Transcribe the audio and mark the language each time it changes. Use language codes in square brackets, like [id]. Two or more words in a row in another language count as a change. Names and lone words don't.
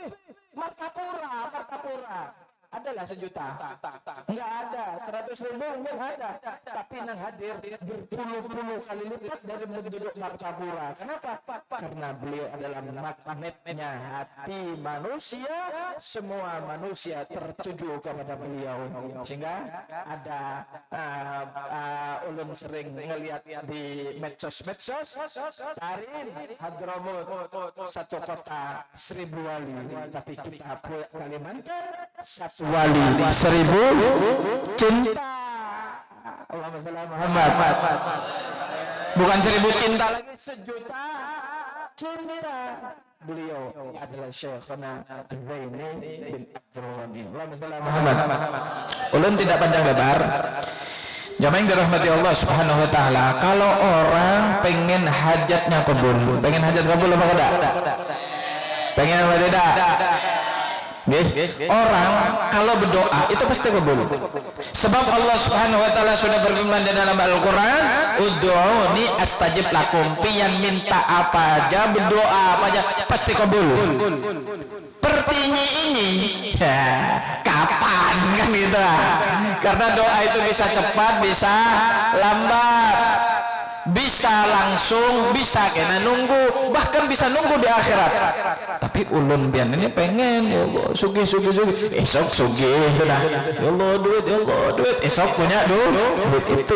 [id] Martapura adalah 1 juta, enggak ada 100.000, enggak ada, tapi nang hadir berpuluh-puluh kali lipat dari penduduk Martapura. Kenapa? Karena beliau adalah magnetnya hati manusia, semua manusia tertuju kepada beliau, sehingga ada ulun sering ngelihat di medsos Tarin Hadramut 1 kota 1.000 wali, tapi kita Kalimantan 1 wali 1.000 cinta. [ar] اللهم صل على محمد. [id] Bukan 1.000 cinta lagi, 1 juta cinta. Beliau adalah Syekhana Zaini bin Abdurrahman. [ar] اللهم صل على محمد. [id] Ulun tidak panjang lebar. Jamaah yang dirahmati Allah [ar] سبحانه وتعالى, [id] kalau orang pengen hajatnya kabul, pengen hajat kabul apa enggak? Pengen apa tidak? Orang kalau berdoa itu pasti kabul. Sebab Allah [ar] سبحانه وتعالى [id] sudah berfirman di dalam Al-Qur'an, [ar] "ادعوني أستجب لكم." [id] Pian minta apa aja, berdoa apa aja pasti kabul. Pertinyi ini ya, kapan kan gitu. Karena doa itu bisa cepat, bisa lambat. Bisa langsung, bisa kena nunggu, bahkan bisa nunggu di akhirat. Tapi ulun bian ini pengen, ya Allah, sugi, esok sugi, sudah, ya Allah duit, esok punya duit itu.